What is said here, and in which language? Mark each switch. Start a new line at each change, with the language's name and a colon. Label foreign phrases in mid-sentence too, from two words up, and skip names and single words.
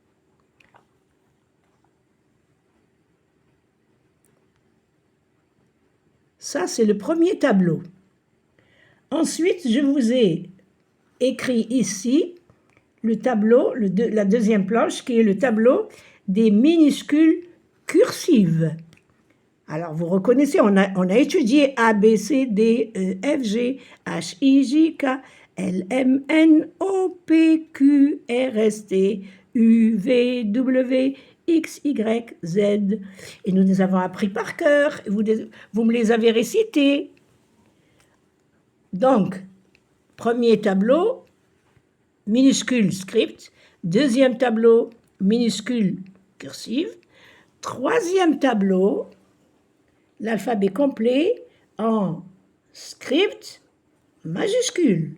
French: Ça, c'est le premier tableau. Ensuite, je vous ai écrit ici le tableau, la deuxième planche, qui est le tableau des minuscules cursives. Alors, vous reconnaissez, on a étudié A, B, C, D, E, F, G, H, I, J, K, L, M, N, O, P, Q, R, S, T, U, V, W, X, Y, Z. Et nous les avons appris par cœur. Vous me les avez récités. Donc, premier tableau, minuscule script. Deuxième tableau, minuscule cursive. Troisième tableau, l'alphabet complet en script majuscule.